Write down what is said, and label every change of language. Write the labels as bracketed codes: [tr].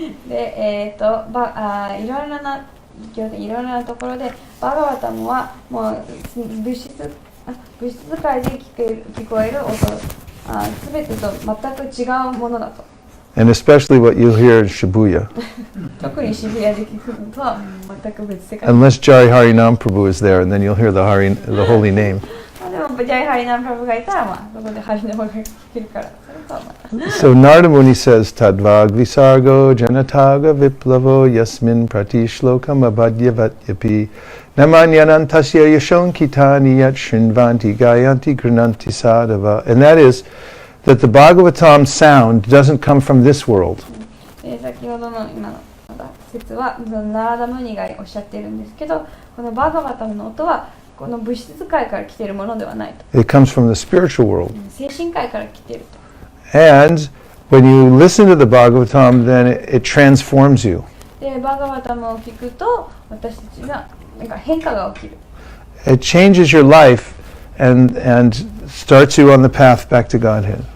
[ja] で、いろいろなところでバガバタムはもう物質界で聞こえる音、すべてと全く違うものだと。 [en] And especially what you hear in Shibuya. [ja] 特に渋谷で聞くのとは全く別世界。 [en] Unless Jai Harinam Prabhu is there, and then you'll hear the holy name. [ja] でもジャイハリナンプラブがいたら、そこでハリナムが聞けるから、それとはまた。 [sa] So Narada Muni says, Tadvag visargo janataga viplavo yasmin pratishlokam abhadyavatyapi namanyanantasya yashon kitani yat shinvanti gayanti grananti sadhava. [en] And that is that the Bhagavatam sound doesn't come from this world. [ja] 先ほどの今の説はナラダムニがおっしゃっているんですけど、このバガバタムの音はこの物質界から来ているものではないと。 [en] It comes from the spiritual world. [ja] 精神界から来ていると。 [en] And when you listen to the Bhagavatam, then it transforms you. [ja] で、バガバタムを聞くと、私たちがなんか変化が起きる。 [en] It changes your life and starts you on the path back to Godhead.